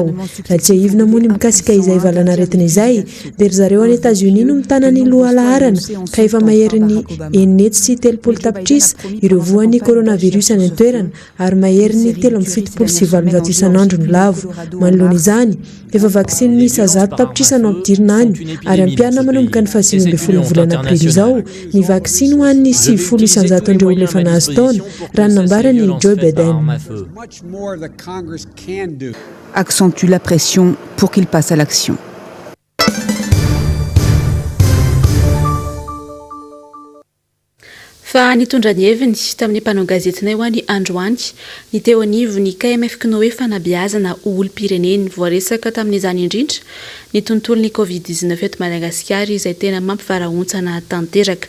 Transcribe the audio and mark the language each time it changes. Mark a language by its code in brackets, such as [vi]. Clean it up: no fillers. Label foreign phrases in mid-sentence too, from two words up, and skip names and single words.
[mg] Raha tsy ahivina moa ny mikasika izay valanaretina izay dia ry zareo any États-Unis no mitana ny loha laharana ka efa mahery ny 930 tapitrisa ireo voan'ny coronavirus any an-toerana ary mahery ny 3.7 isan'andro ny lavo. Manoloana izany efa vaksiny miisa 100 tapitrisa no ampidirina any ary ampiarina manomboka ny 20 volana aprily izao ny vaksiny ho an'ny 90 isanjaton'ireo olona efa nahazo taona raha nambarany Joe Biden. [fr] Accentue la pression pour qu'il passe à l'action. [mg] Fa nitondra ny heviny tamin'ny mpanao gazetinay ho any androany ny teo anivo ny KMF Knoe fanabeazana olom-pireneny voaresaka tamin'izany indrindra ny tontolon'ny Covid-19 eto Madagasikara izay tena mampivarahontsana tanteraka.